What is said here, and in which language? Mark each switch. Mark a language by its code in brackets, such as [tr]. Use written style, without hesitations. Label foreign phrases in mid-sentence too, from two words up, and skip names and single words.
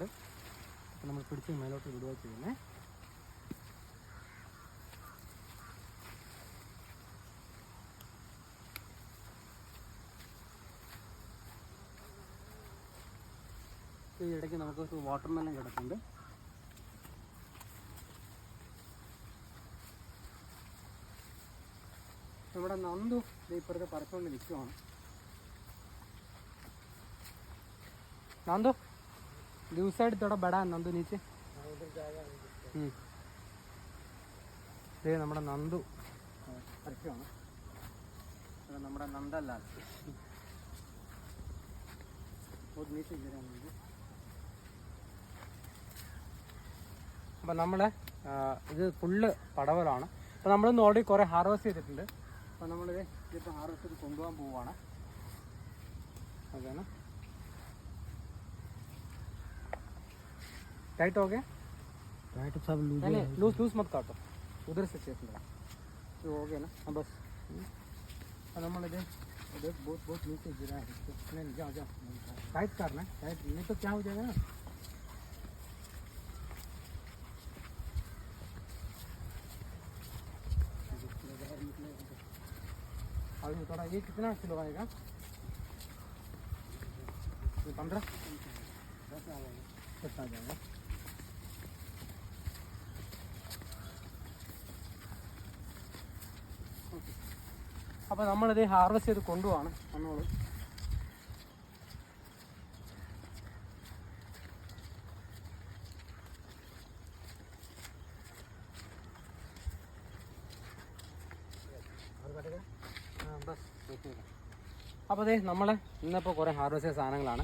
[ml] അപ്പോൾ നമ്മൾ പിടിച്ച് മേലോട്ട് വിടുക ചെയ്യുന്നത്. ഈ ഇടയ്ക്ക് നമുക്ക് വാട്ടർമെലൺ കിടക്കുന്നുണ്ട്. നമ്മുടെ നന്ദു ഇപ്പുറത്തെ പറിച്ചുകൊണ്ട് നിൽക്കുവാണ്. [hi] नंदू दूसरी साइड थोड़ा बड़ा है नंदू नीचे [ml] നമ്മുടെ നന്ദു പറിക്കുവാണ്. നമ്മുടെ നന്ദലാൽ അപ്പം നമ്മൾ ഇത് ഫുള്ള് പടവലാണ്. അപ്പോൾ നമ്മളിന്ന് ഓൾറെഡി കുറേ ഹാർവെസ്റ്റ് ചെയ്തിട്ടുണ്ട്. അപ്പോൾ നമ്മളിത് ഇതിപ്പോൾ ഹാർവെസ്റ്റ് ചെയ്ത് കൊണ്ടുപോകാൻ പോവുകയാണ്. [hi] അതാണ് टाइट हो गया. टाइट सब लूज लूज मत काटो, उधर से चेक लो. तो हो गया ना. हाँ बस [ml] നമ്മളിത് ഇത് [hi] बहुत बहुत नीचे गिरा है. तो जाओ जाओ टाइट करना है. टाइट नहीं तो क्या हो जाएगा ना. अभी थोड़ा ये कितना किलो आएगा? 15 10 आ जाएगा. [ml] അപ്പോൾ നമ്മളിത് ഹാർവെസ്റ്റ് ചെയ്ത് കൊണ്ടുപോവാണ്. വന്നോളൂ. അപ്പോൾ അതെ നമ്മൾ ഇന്നിപ്പോൾ കുറേ ഹാർവെസ്റ്റ് ചെയ്ത സാധനങ്ങളാണ്.